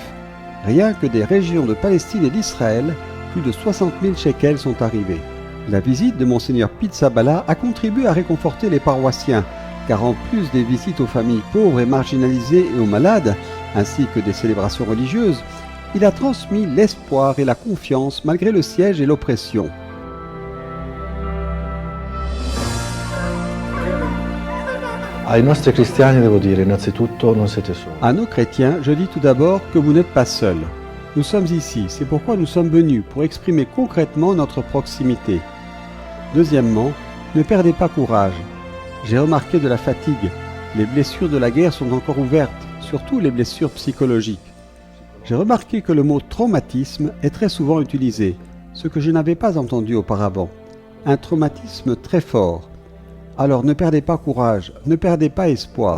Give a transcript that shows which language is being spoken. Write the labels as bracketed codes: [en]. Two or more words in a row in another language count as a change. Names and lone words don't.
[fr] Rien que des régions de Palestine et d'Israël, plus de 60 000 shekels sont arrivés. La visite de Monseigneur Pizzaballa a contribué à réconforter les paroissiens, car en plus des visites aux familles pauvres et marginalisées et aux malades, ainsi que des célébrations religieuses, il a transmis l'espoir et la confiance malgré le siège et l'oppression. [it] Ai nostri cristiani devo dire innanzitutto non siete soli. [fr] À nos chrétiens, je dis tout d'abord que vous n'êtes pas seuls. Nous sommes ici, c'est pourquoi nous sommes venus, pour exprimer concrètement notre proximité. Deuxièmement, ne perdez pas courage. J'ai remarqué de la fatigue. Les blessures de la guerre sont encore ouvertes, surtout les blessures psychologiques. J'ai remarqué que le mot traumatisme est très souvent utilisé, ce que je n'avais pas entendu auparavant. Un traumatisme très fort. Alors ne perdez pas courage, ne perdez pas espoir.